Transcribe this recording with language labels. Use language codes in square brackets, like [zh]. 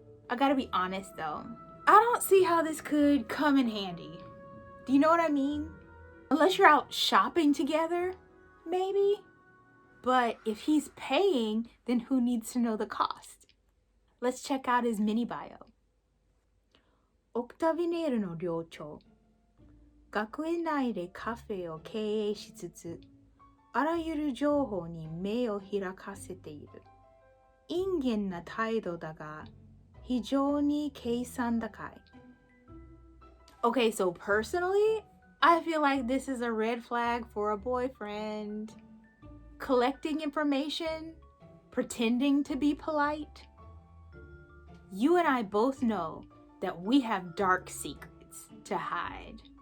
[en] I gotta be honest though, I don't see how this could come in handy. Do you know what I mean? Unless you're out shopping together, maybe? But if he's paying, then who needs to know the cost? Let's check out his mini bio. [ja] Octavinelleの寮長。学園内でカフェを経営しつつ、あらゆる情報に目を開かせている。陰険な態度だが、非常に計算高い。 [en] Okay, so personally, I feel like this is a red flag for a boyfriend. Collecting information, pretending to be polite. You and I both know that we have dark secrets to hide.